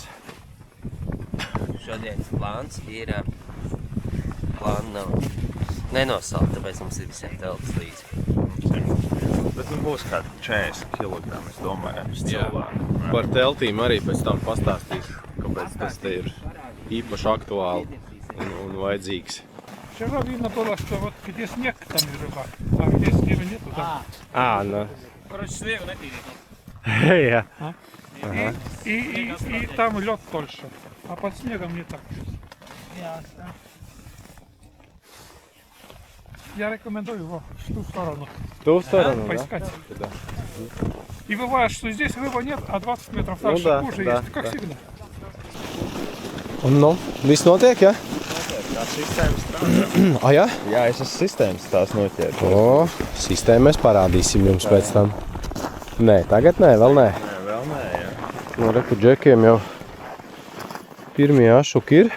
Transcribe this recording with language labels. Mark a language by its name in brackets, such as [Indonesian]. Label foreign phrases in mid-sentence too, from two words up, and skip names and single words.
[Latvian] Šodienas plāns ir nenosalt, tāpēc mums ir visiem telpas līdzi. Bet būs kādi 40 kg, es domāju, uz cilvēku. Par teltīm arī pēc tam pastāstīšu, kāpēc tas te ir īpaši aktuāli un vajadzīgs. [Russian] Вчера видно было, что вот где снег, там и рыба, а где снега нету, там. Короче, снегу netīrīt. [Latvian] Jā. [Russian] И там лед тольше, а под снегом не так. Я рекомендую его в ту сторону Tu stорону, поискать. Да. И бывает, что здесь рыба нет, а 20 метров дальше да, хуже да, есть, как да. всегда. [Latvian] Un, viss notiek, jā? Tā sistēma strādā. Jā? Jā, es esmu sistēmas tās noķēru. Sistēmu mēs parādīsim jums pēc tam. Nē, tagad nē, vēl nē. Nē, vēl nē, jā. Reku džekiem jau pirmie ašuki ir.